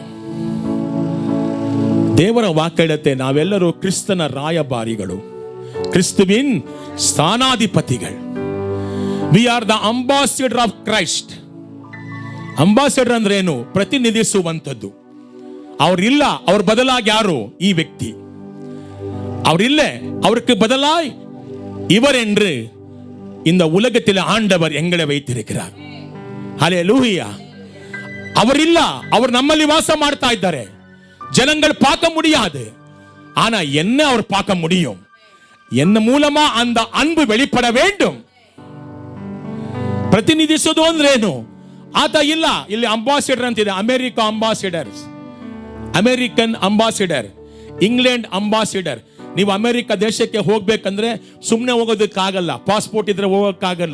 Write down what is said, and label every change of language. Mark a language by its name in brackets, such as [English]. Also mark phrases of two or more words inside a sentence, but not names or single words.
[Kannada] ದೇವರ ವಾಕ್ಯ ಹೇಳುತ್ತೆ, ನಾವೆಲ್ಲರೂ ಕ್ರಿಸ್ತನ ರಾಯಭಾರಿಗಳು, ಕ್ರಿಸ್ತುವಿನ್ ಸ್ಥಾನಾಧಿಪತಿಗಳು. [English] We are the ambassador of Christ. [Kannada] ಅಂಬಾಸಿಡರ್ ಅಂದ್ರೆ ಏನು? ಪ್ರತಿನಿಧಿಸುವಂಥದ್ದು. ಅವರಿಲ್ಲ, ಅವ್ರ ಬದಲಾಗಿ ಯಾರು? ಈ ವ್ಯಕ್ತಿ. ಅವರಿಲ್ಲ, [Tamil] அவருக்கு ಬದಲಾಗಿ இவர் என்று இந்த உலகத்தில் ஆண்டவர் எங்களை வைத்திருக்கிறார். ஹல்லேலூயா. அவர் இல்ல, அவர் [Kannada] ನಮ್ಮಲ್ಲಿ ವಾಸ ಮಾಡ್ತಾ ಇದ್ದಾರೆ. [Tamil] ஜனங்கள் பார்க்க முடியாது, ஆனா என்ன அவர் பார்க்க முடியும். என்ன மூலமா அந்த அன்பு வெளிப்பட வேண்டும். [Kannada] ಪ್ರತಿನಿಧಿಸೋದು ಅಂದ್ರೆ ಏನು? ಆತ ಇಲ್ಲ. ಇಲ್ಲಿ ಅಂಬಾಸಿಡರ್ ಅಂತಿದೆ, ಅಮೆರಿಕಾ ಅಂಬಾಸಿಡರ್, ಅಮೆರಿಕನ್ ಅಂಬಾಸಿಡರ್, ಇಂಗ್ಲೆಂಡ್ ಅಂಬಾಸಿಡರ್. ನೀವು ಅಮೆರಿಕ ದೇಶಕ್ಕೆ ಹೋಗ್ಬೇಕಂದ್ರೆ ಸುಮ್ಮನೆ ಹೋಗೋದಕ್ಕಾಗಲ್ಲ, ಪಾಸ್ಪೋರ್ಟ್ ಇದ್ರೆ ಹೋಗೋಕ್ಕಾಗಲ್ಲ.